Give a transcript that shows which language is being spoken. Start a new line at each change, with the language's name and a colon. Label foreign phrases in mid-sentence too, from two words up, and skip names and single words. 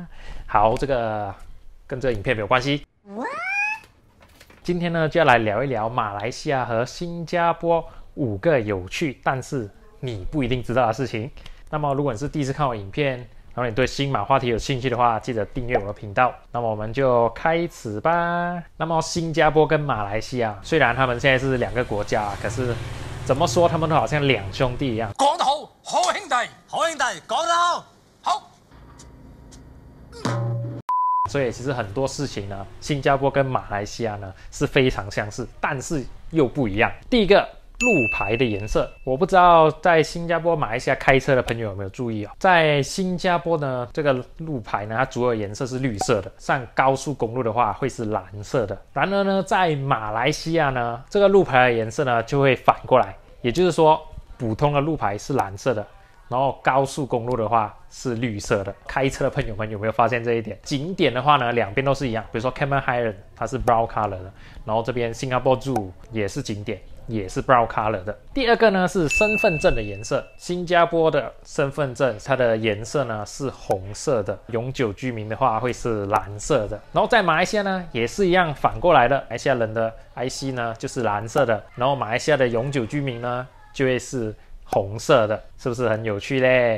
Chinese: 好，这个跟这个影片没有关系。今天呢，就要来聊一聊马来西亚和新加坡5个有趣但是你不一定知道的事情。那么如果你是第一次看我影片，然后你对新马话题有兴趣的话，记得订阅我的频道。那么我们就开始吧。那么新加坡跟马来西亚虽然他们现在是2个国家，可是怎么说他们都好像2兄弟一样。講得好，好兄弟，好兄弟，講得好，好。所以其實很多事情呢，新加坡跟馬來西亞呢是非常相似，但是又不一樣。第一個，路牌的顏色，我不知道在新加坡、馬來西亞開車的朋友有沒有注意哦。在新加坡呢，這個路牌呢，它主要顏色是綠色的，上高速公路的話會是藍色的。然而呢，在馬來西亞呢，這個路牌的顏色呢就會反過來，也就是說，普通的路牌是藍色的。然後高速公路的話是綠色的。開車的朋友們有沒有發現這一點？景點的話呢，兩邊都是一樣。比如說 Cameron Highland 它是
English: brown color
Chinese: 的，然後這邊 Singapore Zoo 也是景點，也是
English: brown color
Chinese: 的。第二個呢是身份證的顏色。新加坡的身份證它的顏色呢是紅色的，永久居民的話會是藍色的。然後在馬來西亞呢也是一樣反過來的，馬來西亞人的 IC 呢就是藍色的，然後馬來西亞的永久居民呢就會是紅色的，是不是很有趣嘞？